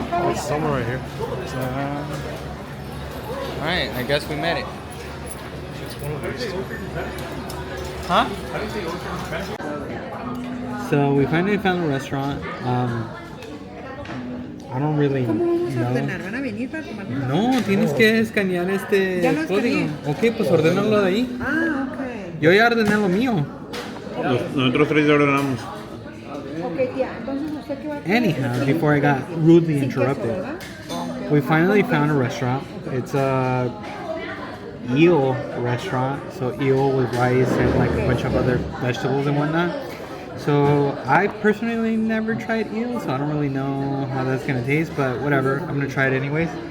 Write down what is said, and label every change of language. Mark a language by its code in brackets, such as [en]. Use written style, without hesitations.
[en] It's somewhere right here. Alright, I guess we made it. It's one of these. Huh? So we finally found a restaurant. I don't really know. [es] ¿Van a venir para tomar? No, tienes que escanear este Ya lo código. escaneé. Ok, pues ordénalo de ahí. Ah, ok. Yo ya ordené lo mío. Nosotros tres ya ordenamos. Ok, tía, entonces usted qué va a hacer. [en] Anyhow, before I got rudely [es] Sin queso, [en] interrupted, [es] ¿verdad? Ok. [en] we finally found a restaurant. It's a eel restaurant, so eel with rice and like a bunch of other vegetables and whatnot. So I personally never tried eel, so I don't really know how that's gonna taste, but whatever, I'm gonna try it anyways.